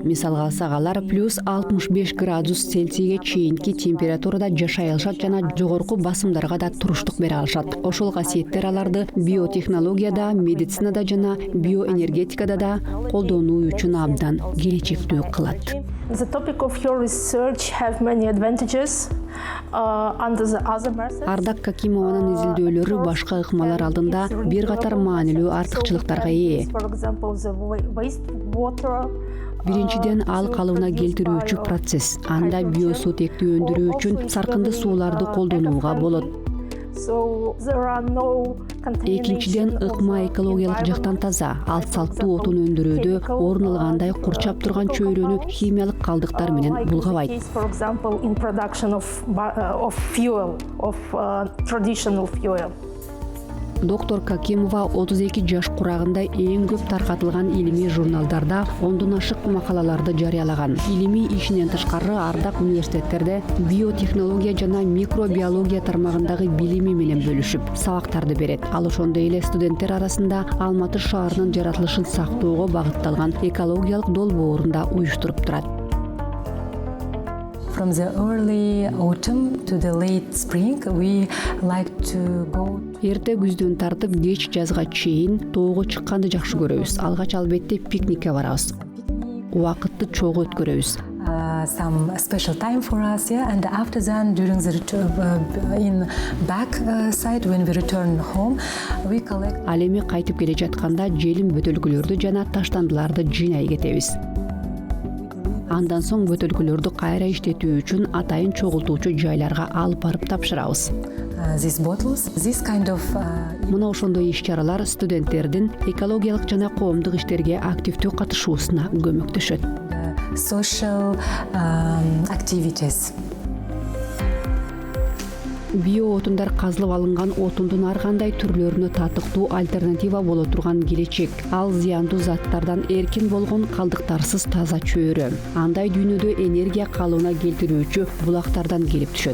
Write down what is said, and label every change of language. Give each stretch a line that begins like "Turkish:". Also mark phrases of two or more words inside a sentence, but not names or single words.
Kyrgyz: Мисалга алсак, алар плюс 65 градус Цельсийге чейинки температурада жашай алышат жана жогорку басымдарга да туруштук бере алышат. Ошол касиеттер аларды биотехнологияда, медицинада жана биоэнергетикада да колдонуу үчүн абдан келечектүү кылат.
English: The topic of your research have many advantages under the other methods.
Kyrgyz: Ардак Какимованын изилдөөлөрү башка ыкмалар алдында бир катар маанилүү артыкчылыктарга ээ.
English: For example, the wastewater.
Kyrgyz: Биринчиден, ал калыбына келтирүүчү процесс. Анда биосуутекти өндүрүү үчүн саркынды сууларды колдонууга болот.
English: So there are no
Kyrgyz: Экинчиден, ыкма экологиялык жактан таза. Ал салттуу отун өндүрүүдө орун алгандай курчап турган чөйрөнү химиялык калдыктар менен булгабайт.
English: For example, in production of fuel, of traditional fuel.
Kyrgyz: Доктор Какимова 32 жаш курагында эң көп таркатылган илимий журналдарда ондон ашык макалаларды жарыялаган. Илимий ишинен тышкары ардак университеттерде биотехнология жана микробиология тармагындагы билими менен бөлүшүп, сабактарды берет. Ал ошондой эле студенттер арасында Алматы шаарынын жаратылышын сактоого багытталган экологиялык долбоорун да уюштуруп турат.
English: From the early autumn to the late spring, we like to go.
Kyrgyz: Эрте күздөн тартып кеч жазга чейин тоого чыкканды жакшы көрөбүз. Алгач албетте пикникке барабыз. Убакытты чогуу өткөрөбүз.
English: Some special time for us, yeah. And after that, during the in back side when we return home, we collect.
Kyrgyz: Ал эми кайтып келе жатканда желим бөтөлкөлөрдү жана таштандыларды жыйнай кетебиз. Андан соң бөтөлкөлөрдү кайра иштетүү үчүн атайын чогултуучу жайларга алып барып тапшырабыз.
English: These bottles, this kind of.
Kyrgyz: Мына ошондой иш-чаралар студенттердин экологиялык жана коомдук иштерге активдүү катышуусуна көмөктөшөт.
English: Social activities.
Kyrgyz: Биоотундар казылып алынган отундун ар кандай түрлөрүнө татыктуу альтернатива боло турган келечек. Ал зыяндуу заттардан эркин болгон калдыктарсыз таза чөйрө. Андай дүйнөдө энергия калыбына келтирүүчү булактардан келип түшөт.